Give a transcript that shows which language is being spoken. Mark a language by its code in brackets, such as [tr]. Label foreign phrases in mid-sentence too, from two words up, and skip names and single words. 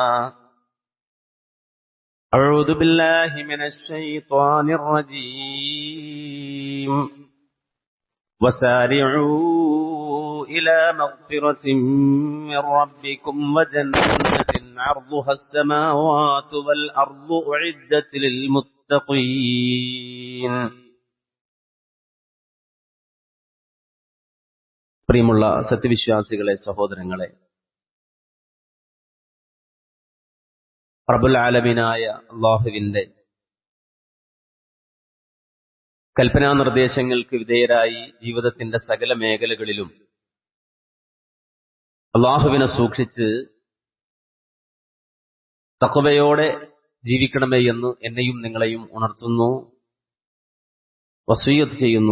[ar] أعوذ بالله من الشيطان الرجيم وسارعوا إلى مغفرة من ربكم وجنة عرضها السماوات والأرض أعدت [ml] للمتقين പ്രിയമുള്ള സത്യവിശ്വാസികളെ, സഹോദരങ്ങളെ, [ar] رب العالمين [ml] അല്ലാഹുവിന്റെ കൽപ്പനാ നിർദ്ദേശങ്ങൾക്ക് വിധേയരായി ജീവിതത്തിന്റെ സകല മേഖലകളിലും അല്ലാഹുവിനെ സൂക്ഷിച്ച് തഖ്വയോടെ ജീവിക്കണമേ എന്ന് എന്നെയും നിങ്ങളെയും ഉണർത്തുന്നു, വസിയ്യത്ത് ചെയ്യുന്നു.